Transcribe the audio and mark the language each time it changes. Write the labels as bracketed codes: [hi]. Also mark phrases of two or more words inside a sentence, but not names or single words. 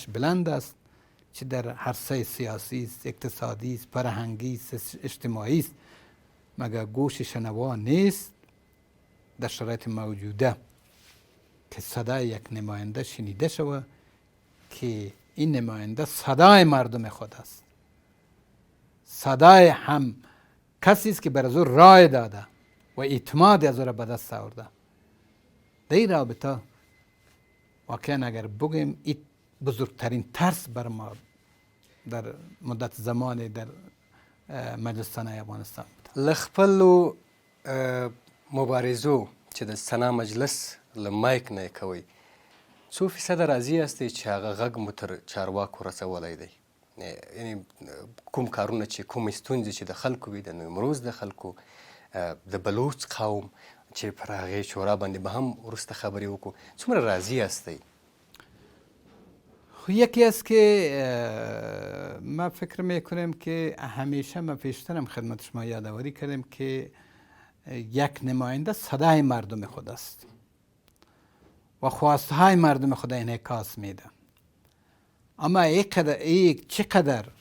[fa] بلند است، چه در عرصه سیاسی است، اقتصادی است، فرهنگی است، اجتماعی است، مگر گوش شنوا نیست در شرایط موجوده که صدای یک نماینده شنیده شود که این نماینده صدای مردم خود است، صدای هم کسی است که بر از او رای داده و اعتماد از او را به دست آورده. در این رابطه واقعا اگر بگیم این بزرگترین ترس بر ما در مدت زمانی در مجلس سنای افغانستان بود. [ps] له خپلو مبارزو چې د سنا مجلس له مایک نه یې کوئ، څو فیصده راضي یاستئ چې هغه غږ مو تر چارواکو رسولی دی؟ یعنی کوم کارونه چې کومې ستونزې چې د خلکو وي، د نیمروز د خلکو، د بلوچ قوم چې پر هغې شورا باندې به هم وروسته خبرې وکړو، څومره راضي یاستئ؟ [fa] یکی است که ما فکر میکنم که همیشه ما پیشترم خدمت شما یادآوری کردیم که یک نماینده صدای مردم خود است و خواسته های مردم خود انعکاس میده، اما یک چقدر